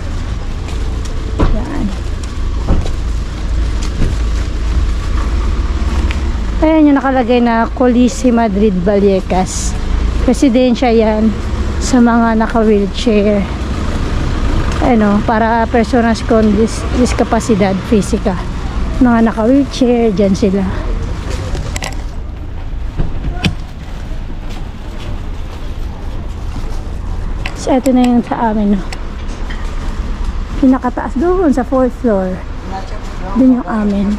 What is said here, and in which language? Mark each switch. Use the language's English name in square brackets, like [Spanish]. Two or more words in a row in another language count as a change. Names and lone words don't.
[Filipino] Yan. Ayan yung nakalagay na Coliseo Madrid Vallecas. Residensya yan sa mga naka-wheelchair. Ano, [Spanish] para personas con discapacidad física. [Filipino] Mga naka-wheelchair, dyan sila. So, ito na yung sa amin, no? Pinakataas doon sa 4th floor. Doon yung amin.